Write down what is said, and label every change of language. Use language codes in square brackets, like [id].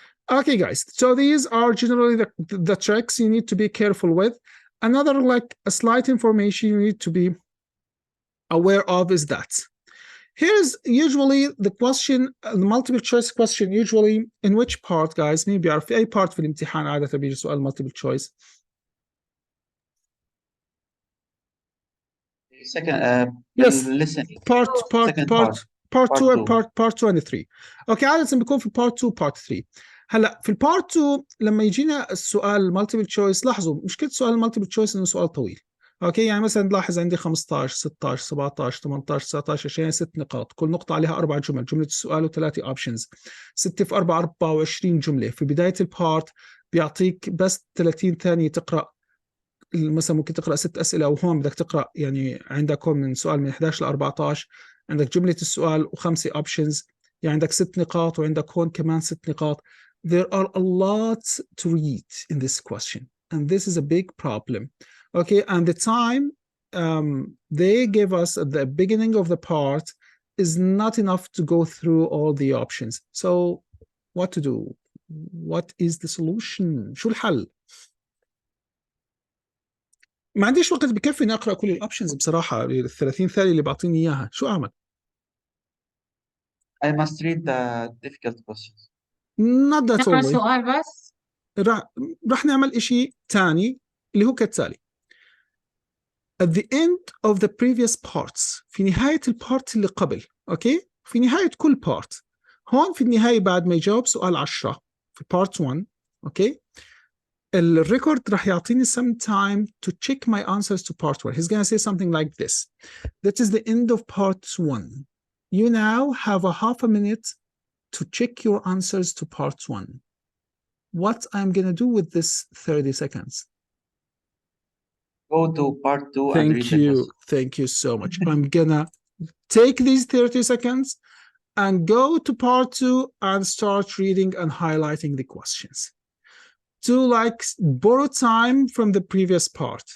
[en] Okay, guys. So these are generally the tricks you need to be careful with. Another like a slight information you need to be aware of is that here's usually the question, the multiple choice question, usually in which part, guys? [ar] مين بيعرف في أي part في الامتحان عادة بيجي سؤال multiple choice؟ [en] Second, Yes. listening. part Second part. 2 and two. part 2 and 3. [ar] اوكي عادة بيكون في part 2 part 3. هلا في البارت 2 لما يجينا السؤال multiple choice، لاحظوا مشكلة سؤال multiple choice انه سؤال طويل. اوكي يعني مثلا نلاحظ عندي 15 16 17 18 19 20 6 نقاط، كل نقطة عليها 4 جمل، جملة السؤال و3 اوبشنز، 6 في 4 24 جملة. في بداية البارت بيعطيك بس 30 ثانية تقرأ، مثلا ممكن تقرأ 6 أسئلة، وهون بدك تقرأ يعني عندك هون من سؤال من 11 ل 14 عندك جملة السؤال و5 اوبشنز، يعني عندك 6 نقاط وعندك هون كمان 6 نقاط. [en] There are a lot to read in this question, and this is a big problem. Okay, and the time they give us at the beginning of the part is not enough to go through all the options. So what to do? What is the solution? [ar] شو الحل؟ ما عنديش وقت بكفي اني اقرا كل الاوبشنز بصراحه، ال 30 ثانيه اللي بعطيني اياها، شو اعمل؟ [en] I must read the difficult questions. Not that [ar] تقرأ [en] only. [ar] السؤال بس. راح نعمل شيء ثاني اللي هو كالتالي. [en] At the end of the previous parts، [ar] في نهاية البارت اللي قبل، اوكي؟ في نهاية كل بارت، هون في النهاية بعد ما يجاوب سؤال 10 في بارت 1، اوكي؟ الريكورد راح يعطيني [en] some time to check my answers to part 1. He's going to say something like this. That is the end of part 1. You now have a half a minute to check your answers to part 1. What I'm going to do with this 30 seconds? Go to part 2 and read the question. Thank you so much. I'm gonna take these 30 seconds and go to part 2 and start reading and highlighting the questions to like borrow time from the previous part.